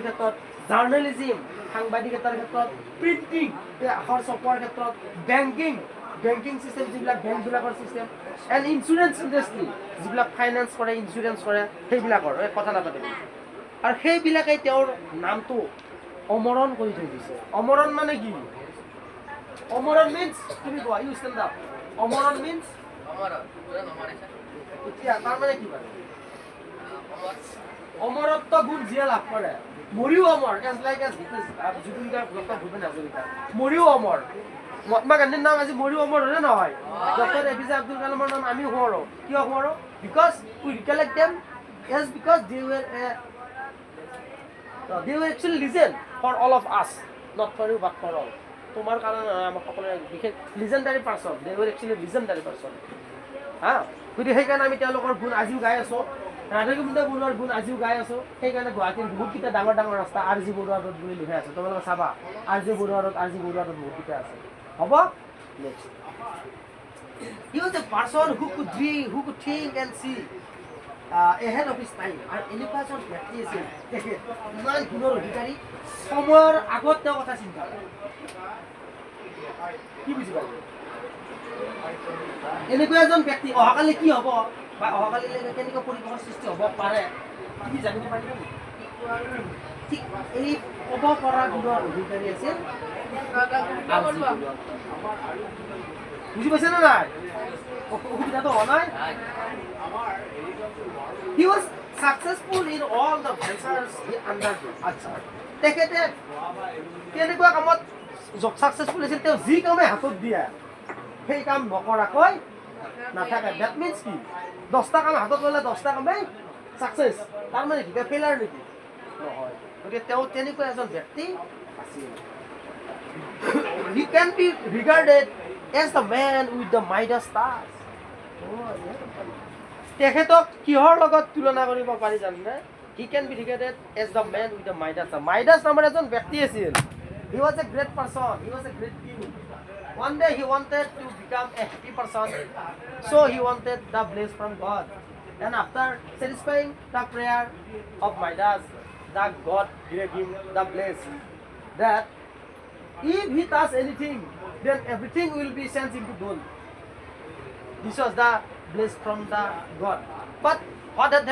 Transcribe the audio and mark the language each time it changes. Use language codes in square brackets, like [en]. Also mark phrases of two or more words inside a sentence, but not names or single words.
[as] ক্ষেত্ৰত জাৰ্নেলিজিম সাংবাদিকতাৰ ক্ষেত্ৰত প্ৰিণ্টিং আখৰ ছপোৱাৰ ক্ষেত্ৰত [en] banking system [as] যিবিলাক বেংকবিলাকৰ [en] system and insurance industry [as] যিবিলাক ফাইনেন্স কৰে ইঞ্চুৰেঞ্চ কৰে সেইবিলাকৰ কথা নাপাতিব আৰু সেইবিলাকে তেওঁৰ নামটো অমৰণ কৰি থৈ দিছে অমৰণ মানে কি অমৰণ মিন্স তুমি কোৱা [en] you stand up [as] অমৰণ মিন্স এতিয়া তাৰ মানে কি মানে অমৰত্ব গুণ যিয়ে লাভ কৰে মৰিও অমৰ [en] as like as [as] জুবিন গাৰ্গ ডক্টৰ ভূপেন হাজৰিকা মৰিও অমৰ মহাত্মা গান্ধীৰ নাম আজি মৰিও অমৰ হয়নে নহয় ডক্টৰ এপিজে আব্দুল কালামৰ নাম আমি সোঁৱৰো কিয় সোঁৱৰো [en] because we recollect them as because [as] they [en] were actually legend for all [as] of us not for you but for all তোমাৰ কাৰণে আমাক সকলোৰে বিশেষ [en] legendary person they were actually legendary person [as] হা গতিকে সেইকাৰণে আমি তেওঁলোকৰ গুণ আজিও গাই আছোঁ ৰাধা গোবিন্দ বৰুৱাৰ গুণ আজিও গাই আছোঁ সেইকাৰণে গুৱাহাটীৰ বহুতকেইটা ডাঙৰ ৰাস্তা R.G. বৰুৱা ৰোড বুলি লিখা আছে তোমালোকে চাবা R.G. বৰুৱা ৰোড বহুতকেইটা আছে হ'ব নেক্সট [en] he was a person who could dream who could think and see ahead of his time [as] আৰু এনেকুৱা এজন ব্যক্তি আছিল তেখেত ইমান গুণৰ অধিকাৰী সময়ৰ আগত তেওঁ কথা চিন্তা কৰে কি বুজি পালে এনেকুৱা এজন ব্যক্তি অহাকালি কি হ'ব বা অহাকালিলৈকে কেনেকুৱা পৰিৱেশৰ সৃষ্টি হ'ব পাৰে তুমি জানিব পাৰিবা নেকি ঠিক এই ক'ব পৰা গুণৰ অধিকাৰী আছিল বুজি পাইছে নে নাই অসুবিধাটো হোৱা নাই [en] he was successful in all the ventures he undertook [as] আচ্ছা তেখেতে কেনেকুৱা কামত সাকসেসফুল আছিল তেওঁ যি কামে হাতত দিয়ে সেই কাম নকৰাকৈ নাথাকে [en] that means [as] কি 10টা কাম হাতত ল'লে 10টা কামেই সাকসেস তাৰ মানে কি ফেইলাৰ নেকি নহয় গতিকে তেওঁ তেনেকুৱা এজন ব্যক্তি আছিল [en] he can be regarded as the man with the Midas touch [as] তেখেতক কিহৰ লগত তুলনা কৰিব পাৰি জানে [en] he can be regarded as the man with the Midas touch [as] Midas নামৰ এজন ব্যক্তি আছিল [en] he was a great person he was a great king one day he wanted to become a happy person so he wanted the blessing from God and after satisfying the prayer of Midas that God gave him the blessing that if he does anything then everything will be changed into gold this was the blessing from the God but what had